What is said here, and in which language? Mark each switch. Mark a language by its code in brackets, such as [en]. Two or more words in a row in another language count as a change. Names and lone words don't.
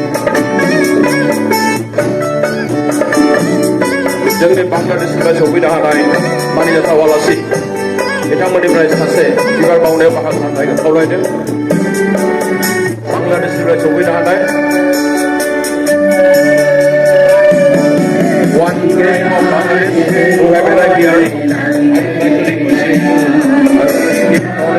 [brx] जोंनि बांलादेशनिफ्राय सफैनो हानाय मानिजाथाव आलासि बिथांमोननिफ्राय सासे बिबार बावनायाव बाहागो लानायखौ खावलायदों बांलादेशनिफ्राय सफैनो हानाय [en] one grain of Bangladesh who have arrived here. I would like to request you to give